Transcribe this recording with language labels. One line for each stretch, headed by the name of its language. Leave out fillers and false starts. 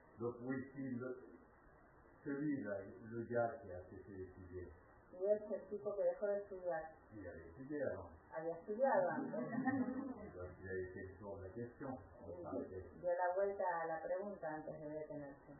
French: Donc oui, si celui-là, le gars qui a cessé d'étudier,
Spanish: Y es el tipo que dejó de estudiar.
French: il avait étudié avant.
Spanish: Había estudiado antes.
French: Donc il a été le tour de la question.
Spanish: Y dio la vuelta a la pregunta antes de detenerse.